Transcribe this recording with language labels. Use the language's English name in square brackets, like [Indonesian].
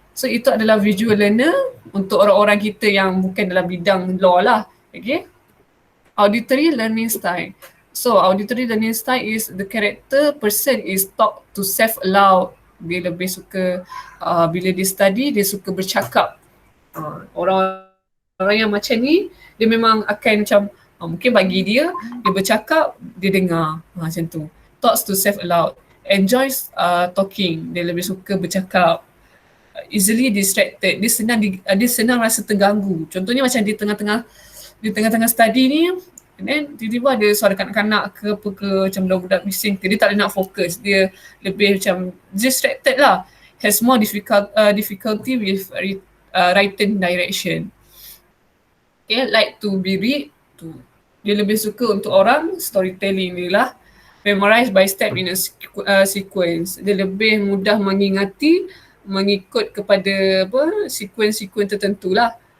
[Malay] So itu adalah visual learner untuk orang-orang kita yang bukan dalam bidang law lah. [English] Okay. Auditory learning style. So auditory learning style is the character person is taught to self-allow [Malay] Dia lebih suka bila dia study, dia suka bercakap. Orang yang macam ni, dia memang akan macam mungkin bagi dia bercakap, dia dengar. Macam tu. [English] Talks to self aloud. Enjoys talking. [Malay] Dia lebih suka bercakap. [English] Easily distracted. [Malay] Dia senang rasa terganggu. Contohnya macam di tengah-tengah study ni, and then tiba-tiba ada suara kanak-kanak ke apa ke, macam budak-budak bising ke, dia tak ada nak fokus. Dia lebih macam distracted lah. [English] Has more difficulty with writing direction. Okay, like to be read. [Malay] Dia lebih suka untuk orang storytelling ni lah. [English] Memorize by step in a sequence. [Malay] Dia lebih mudah mengingati, mengikut kepada sequence tertentu lah.